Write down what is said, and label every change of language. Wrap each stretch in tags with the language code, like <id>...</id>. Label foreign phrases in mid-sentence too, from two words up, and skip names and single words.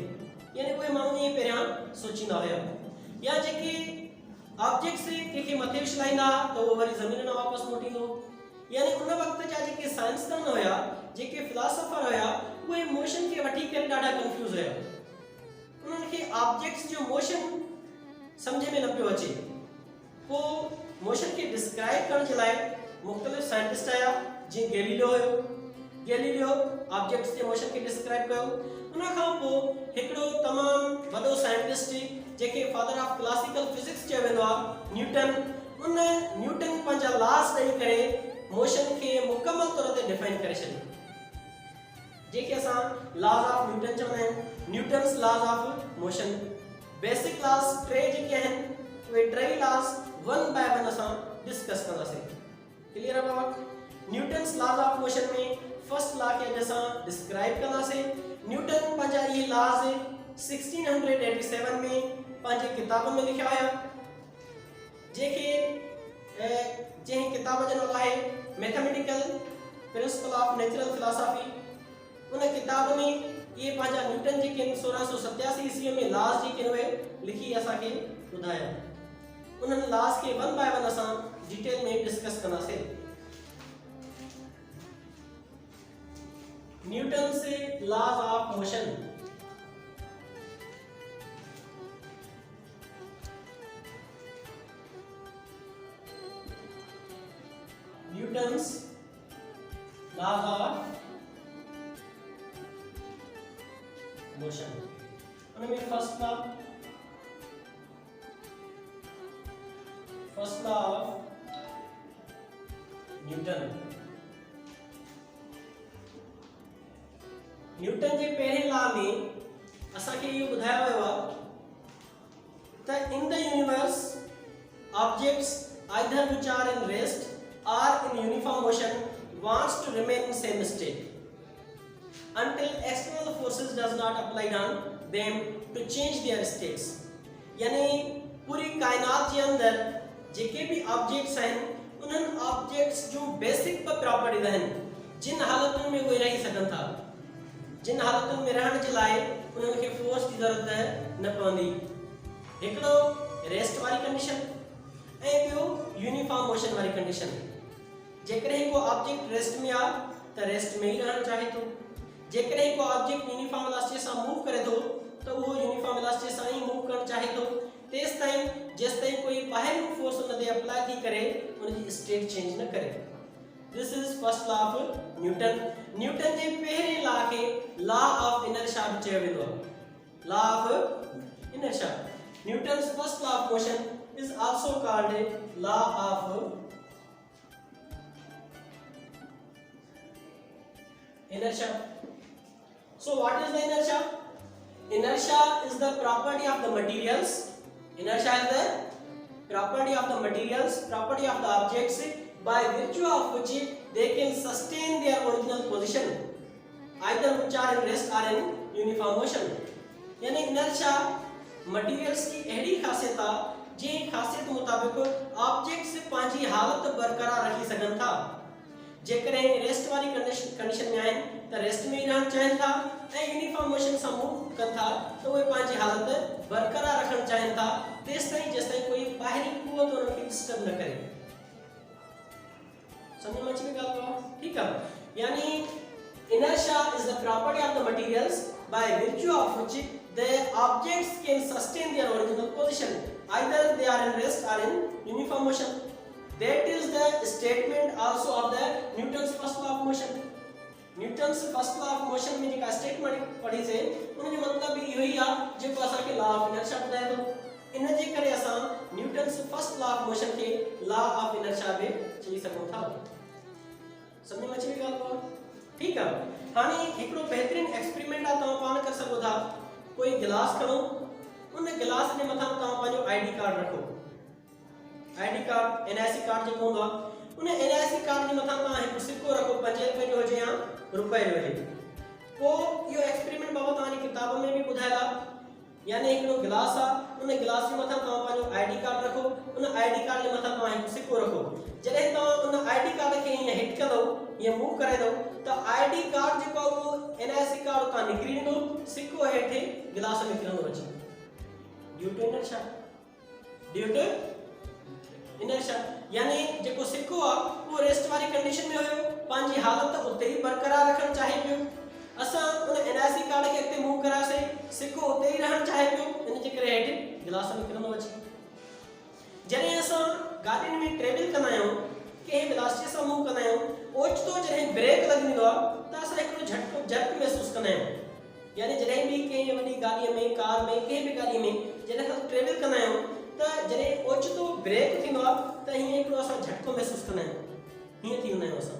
<sd>यानी उहे माण्हू ईअं पहिरियां सोचींदा हुया. या जेके ऑब्जेक्ट्स कंहिंखे मथे विछलाईंदा त उहो वरी ज़मीन में वापसि मोटींदो. यानी उन वक़्त जा जेके साइंसदान हुया, जेके फिलासफर हुया, उहे मोशन के वठी करे ॾाढा कंफ्यूज हुया. उन्हनि खे ऑब्जेक्ट्स जो मोशन समझे में न पियो अचे को मोशन के डिस्क्राइब करण जे लाइ मुख्तलिफ साइंटिस्ट आया जी गैलीलियो ऑब्जेक्ट्स के मोशन के डिस्क्राइब कयो उन खां पोइ हिकिड़ो तमाम वॾो साइंटिस्ट जेके</sd> <en>father of classical</en> <sd>फिजिक्स चयो वेंदो आहे न्यूटन पंहिंजा लॉस ॾेई करे मोशन के मुकम्मल तौर ते डिफाइन करे छॾियो जेके असां</sd> <en>laws of Newton</en> <sd>चवंदा आहियूं</sd> <en>Newton's laws of motion basic</en> <sd>लॉस टे जेके आहिनि उहे टे लॉस</sd> <en>one by one</en> <sd>असां डिस्कस कंदासीं क्लियर आहे बाबा</sd> <en>Newton's laws of motion</en> <sd>में फर्स्ट लॉ के अॼु असां डिस्क्राइब कंदासीं न्यूटन पंहिंजा इहे लॉज 1687 में पंहिंजे किताब में लिखिया हुया जेके जंहिं किताब जो नालो आहे मैथमेटिकल प्रिंसिपल ऑफ नेचुरल फिलॉसफी उन किताब में ये पंहिंजा न्यूटन जेके 1687 ईस्वी में लॉज जेके हुए लिखी असांखे ॿुधाया उन्हनि लॉज के</sd> <en>one by one</en> <sd>असां डिटेल में डिस्कस कंदासीं न्यूटन से</sd> <en>laws of motion Newton's laws of motion</en> <sd>उनमें</sd> <en>first law of</en> <sd>न्यूटन जे पहिरें लॉ में असांखे इहो ॿुधायो वियो आहे त</sd> <en>in the universe objects either which are in rest or in uniform motion wants to remain in same state until external forces does not apply on them to change their</en> <sd>states यानी पूरी कायनात के अंदर जेके भी ऑब्जेक्ट्स हैं उन्हनि ऑब्जेक्ट्स जो</sd> <en>basic properties</en> <sd>हैं जिन हालतुनि में उहे रही सघनि था जिन हालतुनि में रहण जे लाइ उन्हनि खे फोर्स जी ज़रूरत न पवंदी हिकिड़ो रेस्ट वाली कंडीशन ए बियो</sd> <en>uniform motion</en> <sd>वाली कंडीशन जेकरे को ऑब्जेक्ट रेस्ट में आ त रेस्ट में ही रहना चाहे तो जेकरे को ऑब्जेक्ट</sd> <en>uniform velocity</en> <sd>से मूव करे तो वो</sd> <en>uniform velocity</en> <sd>से ही मूव करना चाहे तो तेज ताई जिस ताई कोई बाहर फोर्स उन दे अप्लाई थी करे उनकी</sd> <en>state change</en> <sd>न करे</sd> <en>this is first law of Newton</en> <sd>जे पहले लॉ के</sd> <en>law of inertia</en> <sd>चयो वेंदो</sd> <en>law of inertia Newton's first law of motion is also called a law of inertia. So what is the inertia? Inertia is the property of the materials. Inertia is the property of the materials, property of the objects by virtue of which they can sustain their original position either which are in rest or in uniform motion.</en> <sd>यानी</sd> <en>inertia materials</en> <sd>की अहड़ी खासियत है जे खासियत मुताबिक ऑब्जेक्ट्स पांजी हालत बरकरार रखी सकन था जेकरे रेस्ट वाली कंडीशन में आइन त रेस्ट में रहन चाहन था ए</sd> <en>uniform motion</en> <sd>से मूव कन था तो वे पांजी हालत बरकरार रखन चाहन था तेज ताई जिस ताई कोई बाहरी कुवत उनके डिस्टर्ब न करे समझ में अच्छी बात है ठीक है यानी</sd> <en>inertia is the property of the materials by virtue of which the objects can sustain their original position either they are in rest or in uniform motion that is the statement also of the Newton's first law of motion Newton's first law of motion</en> <sd>में जो स्टेटमेंट पढ़ी से उन जो मतलब इहो ही आ जो असा के लॉ ऑफ इनर्शिया बताए तो इन जे करे असा</sd> <en>Newton's first law of motion</en> <sd>के</sd> <en>law of inertia</en> <sd>में चली सको था समझ में अची ॻाल्हि ठीक है हाने एकड़ो बेहतरीन एक्सपेरिमेंट आ तवा पाण कर सको था कोई गिलास खणो उन गिलास के मथा तवा पाजो</sd> <en>ID card</en> <sd>रखो</sd> <en>ID card NIC card</en> <sd>जो होंदा उन</sd> <en>NIC card</en> <sd>के मथा तवा एक सिक्को रखो 5 रुपए जो हो या रुपए जो है वो यो एक्सपेरिमेंट बाबा तानी किताब में भी बुधायला यानी एकड़ो गिलास आ उन गिलास के मथा तवा पाजो</sd> <en>ID card</en> <sd>रखो उन आईडी कार्ड के मथा तवा एक सिक्को रखो जरे तवा उन</sd> <en>ID card</en> <sd>के ये हिट कर दो ये मूव करे दो तो</sd> <en>ID card</en> <sd>जो वो</sd> <en>NIC card</en> <sd>ता निकरी दो सिक्को हेठे गिलास में निकरनो अचे</sd> <en>due to inertia</en> <sd>यानी जेको सिक्को आ वो रेस्ट वाली कंडीशन में होयो पांजी हालत उते ही बरकरार रखण चाहे पियो असा उन</sd> <en>NIC card</en> <sd>के अगते मूव करा से सिक्को उते ही रहण चाहे पियो इन गिलास में किरंदो अची। जॾहिं असां गाॾियुनि में ट्रेवल कंदा आहियूं कंहिं बि रास्ते सां मूव कंदा आहियूं ओचितो जॾहिं ब्रेक लॻंदो आहे त असां हिकिड़ो झटको झटक महसूसु कंदा आहियूं। यानी जॾहिं बि कंहिं वॾी गाॾीअ में कार में कंहिं बि गाॾीअ में जॾहिं असां ट्रेवल कंदा आहियूं त जॾहिं ओचितो ब्रेक थींदो आहे त हीअं हिकिड़ो असां झटको महसूसु कंदा आहियूं, हीअं थी वेंदा आहियूं असां।</sd>